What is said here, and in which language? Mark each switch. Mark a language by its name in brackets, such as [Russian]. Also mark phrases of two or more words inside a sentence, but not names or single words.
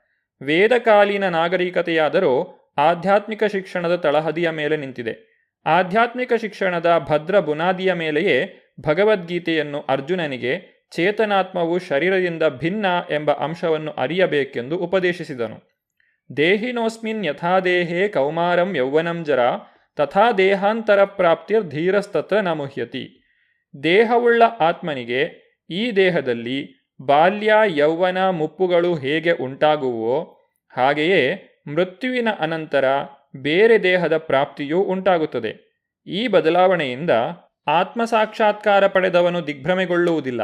[Kannada] ವೇದಕಾಲೀನ ನಾಗರಿಕತೆಯಾದರೂ ಆಧ್ಯಾತ್ಮಿಕ ಶಿಕ್ಷಣದ ತಳಹದಿಯ ಮೇಲೆ ನಿಂತಿದೆ. ಆಧ್ಯಾತ್ಮಿಕ ಶಿಕ್ಷಣದ ಭದ್ರ ಬುನಾದಿಯ ಮೇಲೆಯೇ ಭಗವದ್ಗೀತೆಯನ್ನು ಅರ್ಜುನನಿಗೆ ಚೇತನಾತ್ಮವು ಶರೀರದಿಂದ ಭಿನ್ನ ಎಂಬ ಅಂಶವನ್ನು ಅರಿಯಬೇಕೆಂದು ಉಪದೇಶಿಸಿದನು. [Sanskrit] ದೇಹಿನೋಸ್ಮಿನ್ ಯಥಾ ದೇಹೇ ಕೌಮಾರಂ ಯೌವನಂ ಜರಾ ತಥಾ ದೇಹಾಂತರ ಪ್ರಾಪ್ತಿರ್ ಧೀರಸ್ತತ್ರ ನ ಮುಹ್ಯತಿ. [Kannada] ದೇಹವುಳ್ಳ ಆತ್ಮನಿಗೆ ಈ ದೇಹದಲ್ಲಿ ಬಾಲ್ಯ, ಯೌವನ, ಮುಪ್ಪುಗಳು ಹೇಗೆ ಉಂಟಾಗುವೋ ಹಾಗೆಯೇ ಮೃತ್ಯುವಿನ ಅನಂತರ ಬೇರೆ ದೇಹದ ಪ್ರಾಪ್ತಿಯೂ ಉಂಟಾಗುತ್ತದೆ. ಈ ಬದಲಾವಣೆಯಿಂದ ಆತ್ಮಸಾಕ್ಷಾತ್ಕಾರ ಪಡೆದವನು ದಿಗ್ಭ್ರಮೆಗೊಳ್ಳುವುದಿಲ್ಲ.